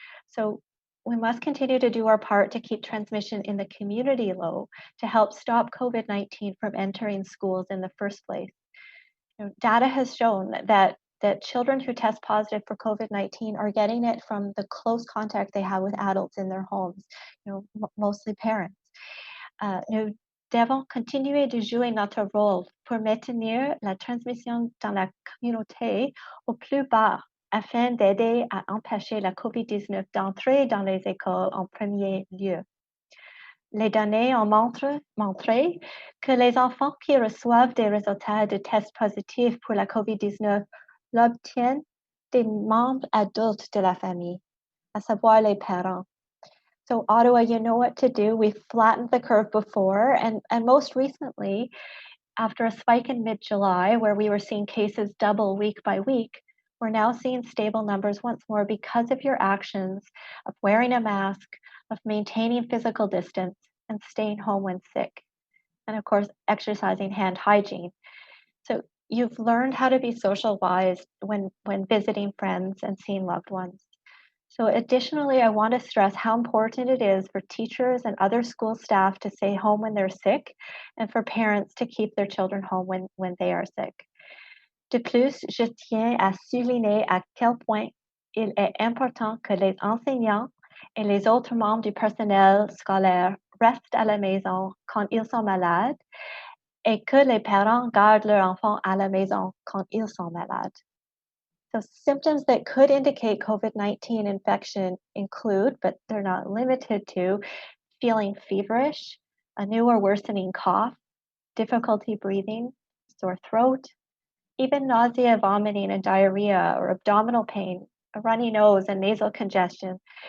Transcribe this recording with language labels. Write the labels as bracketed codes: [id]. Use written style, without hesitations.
[en] So we must continue to do our part to keep transmission in the community low to help stop COVID-19 from entering schools in the first place. Data has shown that children who test positive for COVID-19 are getting it from the close contact they have with adults in their homes, mostly parents. [fr] Nous devons continuer de jouer notre rôle pour maintenir la transmission dans la communauté au plus bas afin d'aider à empêcher la COVID-19 d'entrer dans les écoles en premier lieu. Les données ont montré que les enfants qui reçoivent des résultats de tests positifs pour la COVID-19 l'obtiennent des membres adultes de la famille, à savoir les parents. [en] So Ottawa, you know what to do. We've flattened the curve before, and most recently, after a spike in mid-July where we were seeing cases double week by week, we're now seeing stable numbers once more because of your actions of wearing a mask, of maintaining physical distance, and staying home when sick. And of course, exercising hand hygiene. So you've learned how to be social wise when visiting friends and seeing loved ones. So additionally, I want to stress how important it is for teachers and other school staff to stay home when they're sick and for parents to keep their children home when they are sick. [fr] De plus, je tiens à souligner à quel point il est important que les enseignants et les autres membres du personnel scolaire restent à la maison quand ils sont malades et que les parents gardent leurs enfants à la maison quand ils sont malades. [en] So symptoms that could indicate COVID-19 infection include, but they're not limited to, feeling feverish, a new or worsening cough, difficulty breathing, sore throat, even nausea, vomiting, and diarrhea or abdominal pain, a runny nose, and nasal congestion.